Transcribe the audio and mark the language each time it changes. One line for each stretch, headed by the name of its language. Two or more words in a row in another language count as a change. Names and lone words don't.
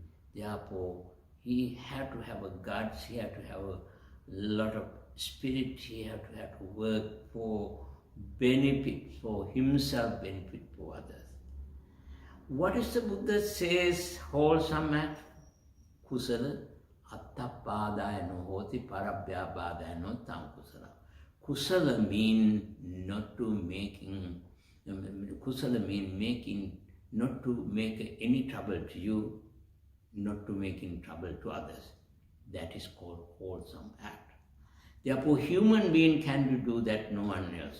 English: Therefore, he had to have a guts, he had to have a lot of spirit, he had to work for benefit for himself, benefit for others. What is the Buddha says wholesome act?
Pali: Kusala attapadaya no hoti parabhyabhadaya no tam kusala.
English: Kusala mean not to making, kusala mean making, not to make any trouble to you, not to making trouble to others. That is called wholesome act. Therefore, human being can do that, no one else.